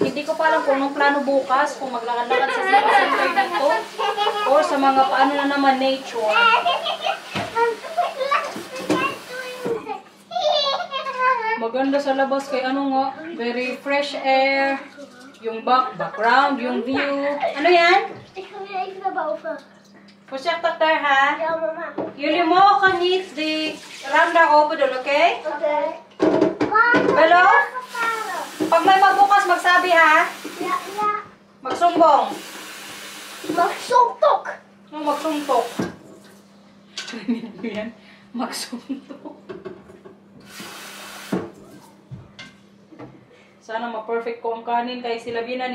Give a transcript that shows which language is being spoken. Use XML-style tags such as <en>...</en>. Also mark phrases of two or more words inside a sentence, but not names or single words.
<tl>Hindi ko pa alam kung anong plano bukas, kung maglakad-lakad sa center dito or sa mga paano na naman nature. Maganda sa labas kay ano nga,</tl> <en>very fresh air,</en> <tl>yung background, yung view. Ano yan?</tl> <nl>Ik ga weer even naar boven. Voorzichtig daar ha. Ja, mama. Jullie mogen niet die raam daar open doen, oké? Oké. Bello?</nl> <tl>Pag may magbukas, magsabi ha.</tl> <nl>Ja, ja.</nl> <tl>Magsumbong. Mag zontok. No, magsuntok. Ano yan? Magsuntok. Sana ma-perfect ko ang kanin kay sila Binan.</tl>